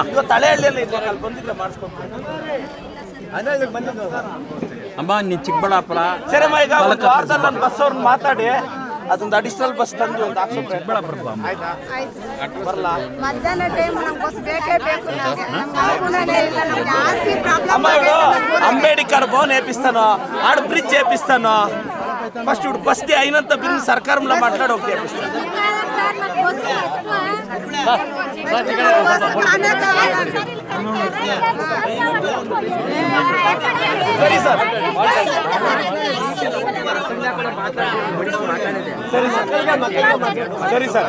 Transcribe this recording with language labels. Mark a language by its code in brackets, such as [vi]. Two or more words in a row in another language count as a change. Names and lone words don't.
[kn] ತಲೆಹಳ್ಳಿಯಲ್ಲಿ ಬಂದಿದ್ರೆ ಮಾಡಿಸ್ಕೊಡ್ತೀನಿ ಅಮ್ಮ. ನೀನ್ ಚಿಕ್ಕಬಳ್ಳಾಪುರ ಸರಿಮ್ಮ, ಈಗ ನಾನು ಬಸ್ ಅವ್ರನ್ನ ಮಾತಾಡಿ ಅದೊಂದು ಅಡಿಷನಲ್ ಬಸ್ ತಂದು ಒಂದು ಹಾಕ್ಸೋ ಚಿಕ್ಕಬಳ್ಳಾಪುರ ಬರಲ್ಲ. ಮಧ್ಯಾಹ್ನ ಟೈಮ್ ನಮ್ಗೆ ಬಸ್ ಬೇಕೇ ಬೇಕು. [te] అంబేద్కర్ భవన్ వేపిస్తాను, ఆడ బ్రిడ్జ్ వేపిస్తాను. ఫస్ట్ ఇప్పుడు బస్తీ అయినంత బిల్లు సర్కారంలో మాట్లాడి ఒకటి వేపిస్తాను. సరే సార్, [kn] ಸರಿ ಸರಿ ಸರ್.